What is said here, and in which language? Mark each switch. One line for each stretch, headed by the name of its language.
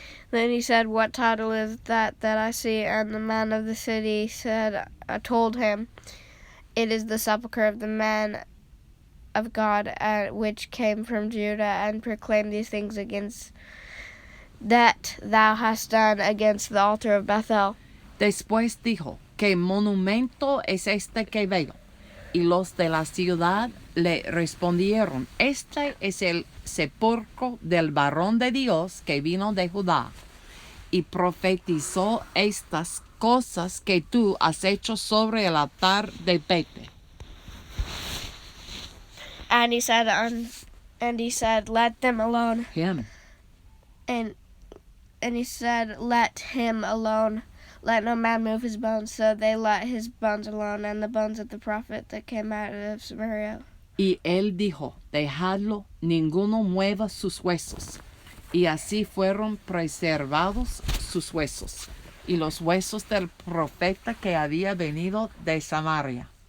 English: Then he said, What title is that I see? And the man of the city told him, It is the sepulchre of the man of God, which came from Judah, and proclaimed these things against that thou hast done against the altar of Bethel.
Spanish: Después dijo, ¿qué monumento es este que veo? Y los de la ciudad le respondieron, este es el sepulcro del varón de Dios que vino de Judá, y profetizó estas cosas que tú has hecho sobre el altar de Betel.
English: And he said, Let them alone. Him. And he said, Let him alone. Let no man move his bones. So they let his bones alone, and the bones of the prophet that came out of Samaria.
Spanish: Y él dijo, dejadlo, ninguno mueva sus huesos. Y así fueron preservados sus huesos, y los huesos del profeta que había venido de Samaria.